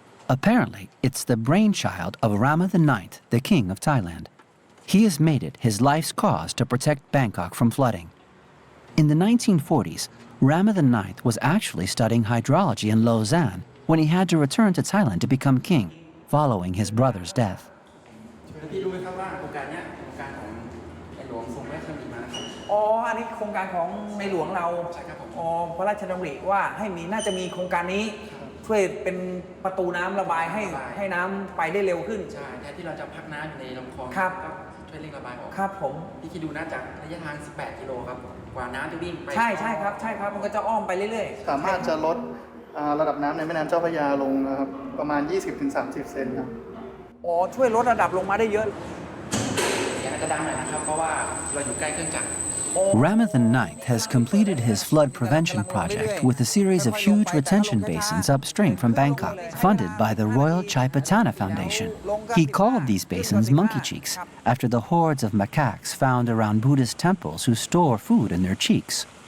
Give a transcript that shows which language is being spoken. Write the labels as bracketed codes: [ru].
[en] Apparently, it's the brainchild of Rama IX, the king of Thailand. He has made it his life's cause to protect Bangkok from flooding. In the 1940s, Rama IX was actually studying hydrology in Lausanne when he had to return to Thailand to become king, following his brother's death. [th] ที่รู้ไหมครับว่าโครงการนี้โครงการของในหลวงทรงพระราชดำริมานะครับอันนี้โครงการของในหลวงเราใช่ครับพระราชดำริว่าให้มีน่าจะมีโครงการนี้ช่วยเป็นประตูน้ำระบายให้น้ำไปได้เร็วขึ้นใช่แทนที่เราจะพักน้ำอยู่ในลำคลองครับช่วยเร่งระบายออกครับผมพี่คิดดูนะจากระยะทาง18 กิโลครับกว่าน้ำจะวิ่งไปใช่ครับมันก็จะอ้อมไปเรื่อยๆสามารถจะลด ระดับน้ำในแม่น้ำเจ้าพระยาลงนะครับประมาณ 20-30 เซนครับช่วยลดระดับลงมาได้เยอะอย่างนั้นก็ดังหน่อยนะครับเพราะว่าเราอยู่ใกล้เครื่องจักร [en] Rama IX has completed his flood prevention project with a series of huge retention basins upstream from Bangkok, funded by the Royal Chaipatana Foundation. He called these basins monkey cheeks, after the hordes of macaques found around Buddhist temples who store food in their cheeks.